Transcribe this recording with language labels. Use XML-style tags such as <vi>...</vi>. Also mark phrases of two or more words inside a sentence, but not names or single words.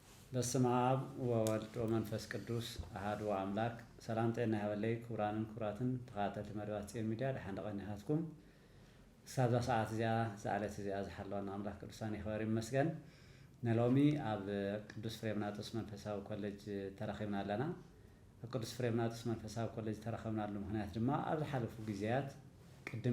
<gez>በስመ አብ ወወልድ ወመንፈስ ቅዱስ አሐዱ አምላክ</gez> <am>ሰላም ጤና ይስጥልኝ።</am> <ti>ክቡራትን ተኸታተልቲ መደባት ጽዮን ሚድያ ድሓን ደቐኒኻትኩም ሳዛ ሰዓት እዚኣ ዝዓለት እዚኣ ዝሓለወና አምላክ ቅዱሳን ይኽበር ይመስገን። ንሎሚ ኣብ ቅዱስ ፍሬምናጦስ መንፈሳዊ ኮሌጅ ተረኺብና ኣለና። ኣብ ቅዱስ ፍሬምናጦስ መንፈሳዊ ኮሌጅ ተረኺብናሉ ምክንያት ድማ ኣብ ዝሓለፉ ግዜያት ቅድም</ti>